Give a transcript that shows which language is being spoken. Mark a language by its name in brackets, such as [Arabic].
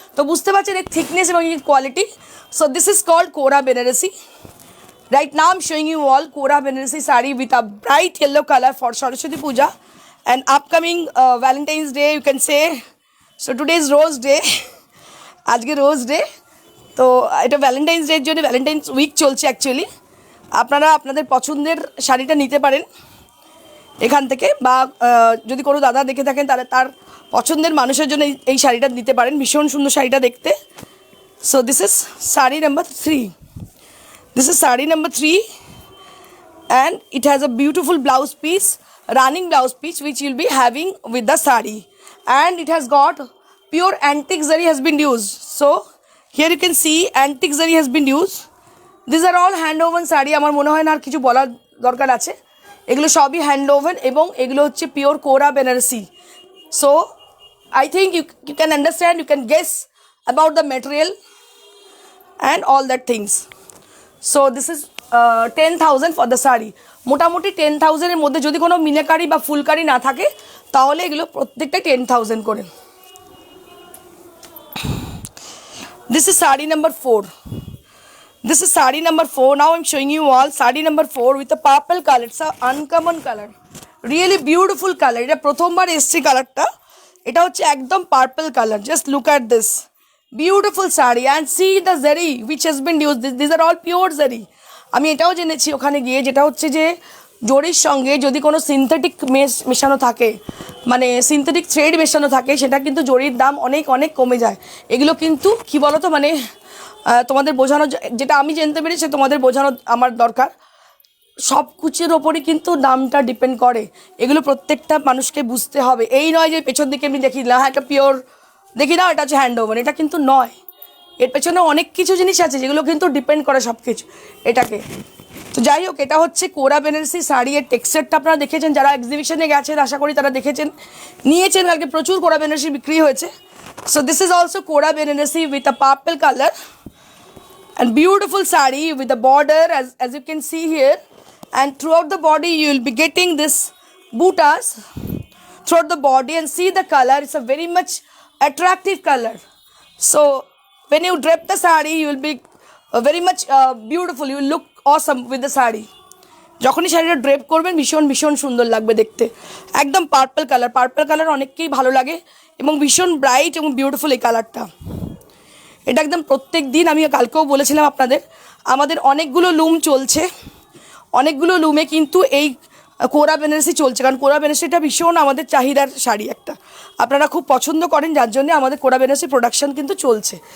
[Bangla] তো বুঝতে পারছেন এর থিকনেস এবং এর quality. [English] So this is called Kora Banarasi. Right now I'm showing you all Kora Banarasi saree with a bright yellow color for Saraswati Puja and upcoming Valentine's Day, you can say. So today is Rose Day. [Bangla] আজকে rose day, তো এটা Valentine's ডের জন্য Valentine's week চলছে actually. আপনারা আপনাদের পছন্দের শাড়িটা নিতে পারেন এখান থেকে, বা যদি কোনো দাদা দেখে থাকেন তাহলে তার পছন্দের মানুষের জন্য এই শাড়িটা নিতে পারেন, ভীষণ সুন্দর শাড়িটা দেখতে। [English] So this is sari number 3. This is saree number 3, and it has a beautiful blouse piece, running blouse piece, which you'll be having with the saree, and it has got pure antique zari has been used. So Here you can see antique zari has been used. These are all hand woven sari. [Bangla] আমার মনে হয় না আর কিছু বলার দরকার আছে। এগুলো সবই হ্যান্ড ওভেন এবং এগুলো হচ্ছে পিওর কোরা Banarasi. [English] So I think you can understand, you can guess about the material and all that things. So this is 10,000 for the sari. [Bangla] মোটামুটি 10,000 এর মধ্যে যদি কোনো মিনাকারি বা ফুলকারি না থাকে তাহলে এগুলো প্রত্যেকটা 10,000 করে। [English] This is sari number 4. This is sari number 4. Now I'm showing you all sari number 4 with a purple color. It's a uncommon color, really beautiful color. [Bangla] এটা প্রথমবার এসছে কালারটা। এটা হচ্ছে একদম purple colour. [English] Just look at this beautiful sari and see the zari which has been use. This are all pure zari. [Bangla] আমি এটাও জেনেছি ওখানে গিয়ে, যেটা হচ্ছে যে জরির সঙ্গে যদি কোনো সিনথেটিক মেশানো থাকে, মানে সিনথেটিক থ্রেড মেশানো থাকে, সেটা কিন্তু জরির দাম অনেক অনেক কমে যায়। এগুলো কিন্তু কী বলো তো, মানে তোমাদের বোঝানো, যেটা আমি জানতে পেরেছি তোমাদের বোঝানো আমার দরকার। সব কিছুর ওপরই কিন্তু দামটা ডিপেন্ড করে। এগুলো প্রত্যেকটা মানুষকে বুঝতে হবে। এই নয় যে পেছন দিকে আমি দেখি না, হ্যাঁ এটা পিওর দেখি না, এটা হচ্ছে হ্যান্ড ওভার, এটা কিন্তু নয়। এর পেছনে অনেক কিছু জিনিস আছে যেগুলো কিন্তু ডিপেন্ড করে সব কিছু এটাকে। তো যাই হোক, এটা হচ্ছে কোরা বেনারসি শাড়ি। এর টেক্সচারটা আপনারা দেখেছেন, যারা এক্সিবিশনে গেছেন আশা করি তারা দেখেছেন, নিয়েছেন। কালকে প্রচুর কোরা বেনারসি বিক্রি হয়েছে। [English] So this is also Kora Banarasi with a purple color and beautiful sari with the border as you can see here, and throughout the body you will be getting this buttas throughout the body, and see the color, it's a very much attractive color. So when you drape the sari you will be very much beautiful, you will look awesome with the sari. [Bangla] যখনই শাড়িটা drape করবেন ভীষণ ভীষণ সুন্দর লাগবে দেখতে। একদম purple colour, purple colour অনেককেই ভালো লাগে এবং ভীষণ ব্রাইট এবং বিউটিফুল এই কালারটা। এটা একদম প্রত্যেক দিন, আমি কালকেও বলেছিলাম আপনাদের, আমাদের অনেকগুলো লুম চলছে, অনেকগুলো লুমে কিন্তু এই কোরা বেনারসি চলছে, কারণ কোরা বেনারসিটা ভীষণ আমাদের চাহিদার শাড়ি একটা, আপনারা খুব পছন্দ করেন, যার জন্য আমাদের কোরা বেনারসি প্রোডাকশন কিন্তু চলছে।